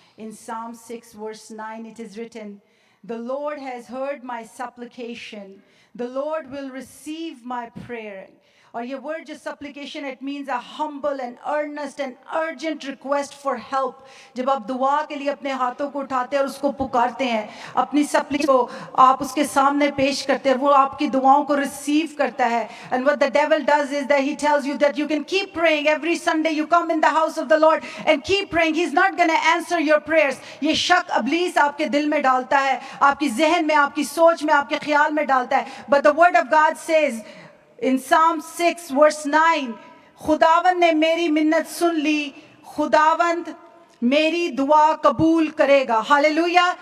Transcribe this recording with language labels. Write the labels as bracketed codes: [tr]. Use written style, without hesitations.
[en] In Psalm 6 verse 9 it is written, the Lord has heard my supplication. The Lord will receive my prayer. [ur] اور یہ [en] Word جو supplication it means a humble and earnest and urgent request for help. [ur] جب آپ دعا کے لیے اپنے ہاتھوں کو اٹھاتے ہیں اور اس کو پکارتے ہیں, اپنی سپلیکیشن کو آپ اس کے سامنے پیش کرتے ہیں, وہ آپ کی دعاؤں کو ریسیو کرتا ہے. [en] And what the devil does is that he tells you that you can keep praying. Every Sunday you come in the house of the Lord and keep praying. He's not going to answer your prayers. [ur] یہ شک ابلیس آپ کے دل میں ڈالتا ہے, آپ کی ذہن میں, آپ کی سوچ میں, آپ کے خیال میں ڈالتا ہے. [en] But the word of God says in Psalm 6 verse 9, [ur] خداوند نے میری منت سن لی, خداوند میری دعا قبول کرے گا. ہاللویا.